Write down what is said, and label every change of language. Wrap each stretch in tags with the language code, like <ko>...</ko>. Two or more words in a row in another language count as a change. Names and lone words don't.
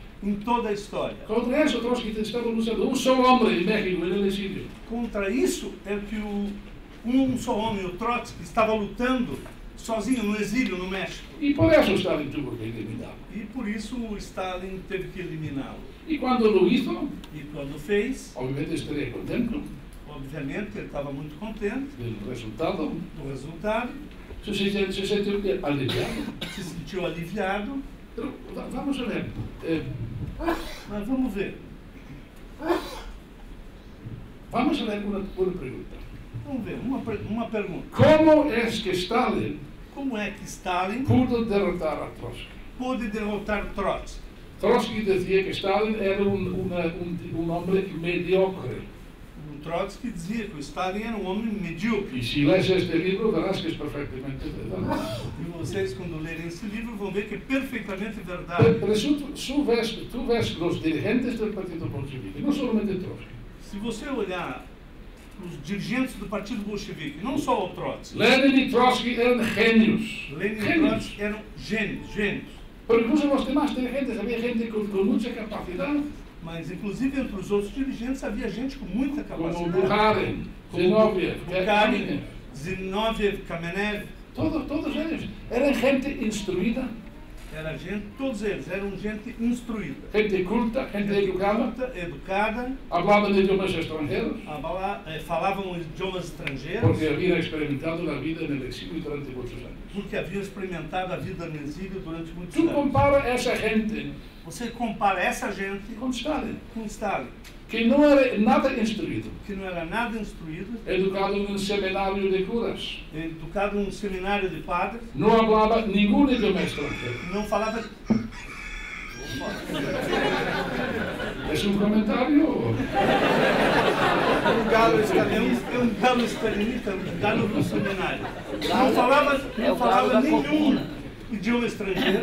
<pt>em toda a história.</pt> <es>Contra eso Trotsky estaba luchando, un solo hombre en México en el exilio.</es> <pt>Contra isso é que um só homem, o Trotsky, estava lutando sozinho no exílio no México.</pt> <es>Y por eso Stalin tuvo que eliminarlo.</es> <pt>E por isso o Stalin teve que eliminá-lo.</pt> <es>Y cuando lo hizo,</es> <pt>E quando fez,</pt> <es>obviamente estaría contento</es> <pt>obviamente ele estava muito contente</pt> <es>del resultado,</es> <pt>do resultado,</pt> <es>se sintió aliviado.</es> <pt>se sentiu aliviado,</pt> <es>Pero vamos a ver,</es> <pt>mas vamos ver.</pt> <es>vamos a ver una pregunta.</es> <pt>Vamos ver, uma pergunta.</pt> <es>¿Cómo es que Stalin</es> <pt>Como é que Stalin</pt> <es>pudo derrotar a Trotsky?</es> <pt>pôde derrotar Trotsky?</pt> <es>Trotsky decía que Stalin era un hombre mediocre.</es> <pt>O Trotsky dizia que o Stalin era um homem medíocre.</pt> <es>Y si lees este libro verás que es perfectamente verdad.</es> <pt>E vocês, quando lerem esse livro, vão ver que é perfeitamente verdade.</pt> <es>Pero tú ves los dirigentes del Partido Bolchevique, no solamente Trotsky.</es> <pt>Se você olhar os dirigentes do Partido Bolchevique, não só o Trotsky,</pt> <es>Lenin y Trotsky eran genios.</es> <pt>Lenin e</pt> <es>Genios.</es> <pt>Trotsky eram gênios.</pt> <es>Pero incluso los demás dirigentes, había gente con mucha capacidad,</es> <pt>Mas, inclusive, entre os outros dirigentes, havia gente com muita</pt> <es>como</es> <pt>capacidade.</pt> <es>Bukharin, Zinoviev,</es> <pt>Bukharin, Zinoviev, Kamenev,</pt> <es>todos ellos eran gente instruida,</es> <pt>era gente, todos eles eram gente instruída.</pt> <es>gente culta, gente educada,</es> <pt>Culta, educada,</pt> <es>hablaban idiomas extranjeros,</es> <pt>falavam idiomas estrangeiros,</pt> <es>porque habían experimentado la vida en el exilio durante muchos años.</es> <pt>porque haviam experimentado a vida no exílio durante muitos</pt> <es>Tú</es> <pt>anos.</pt> <es>compara esa gente</es> <pt>Você compara essa gente</pt> <es>con Stalin,</es> <pt>com Stalin,</pt> <es>que no era nada instruido,</es> <pt>que não era nada instruído,</pt> <es>educado en un seminario de curas,</es> <pt>educado num seminário de padres,</pt> <es>no hablaba ningún idioma extranjero.</es> <pt>não falava.</pt> <es>¿Es un comentario?</es> <pt>Um galo stalinista, um galo no seminário. Não falava nenhum idioma estrangeiro.</pt>